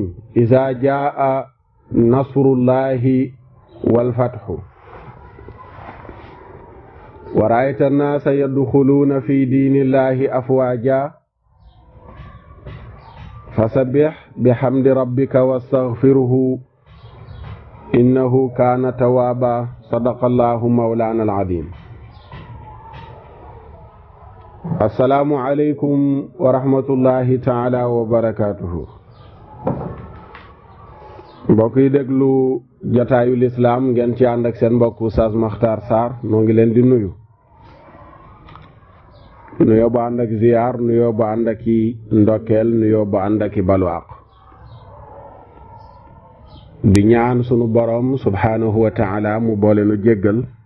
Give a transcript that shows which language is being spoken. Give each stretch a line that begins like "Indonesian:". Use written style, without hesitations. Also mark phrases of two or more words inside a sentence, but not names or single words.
Arabic: إذا جاء نصر الله والفتح ورأيت الناس يدخلون في دين الله أفواجا فسبح بحمد ربك واستغفره إنه كان توابا. صدق الله مولانا العظيم. السلام عليكم ورحمة الله تعالى وبركاته.
Wolof: mbokk yi déglu jotaayu lislaam ngeen ci ànd ak seen mbokk Oustaz Makhtar Sarr noo ngi leen di nuyu nuyoo ba ànd ak ziyaar, nuyoo ba ànd ak i ndokkeel, nuyoo ba ànd ak i balwaaq, di ñaan sunu borom
Arabic: سبحانه وتعالى
Wolof: mu boole nu jéggal